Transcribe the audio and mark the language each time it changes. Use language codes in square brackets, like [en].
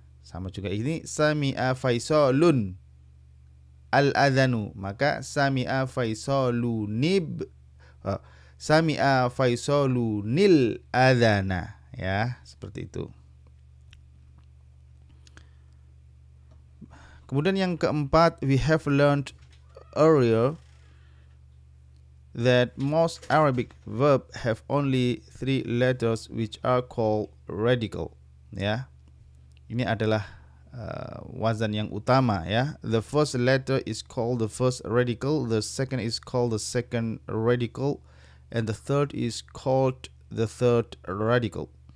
[id] Sama juga ini [ar] sami'a Faisalun al-adhanu, [id] maka sami'a Faisalunib sami'a Faisalunil adhana, ya, seperti itu. Kemudian yang keempat, [en] we have learned earlier that most Arabic verb have only 3 letters which are called radical. [id] Ya, ini adalah wazan yang utama ya. [en] The first letter is called the first radical, the second is called the second radical, and the third is called the third radical.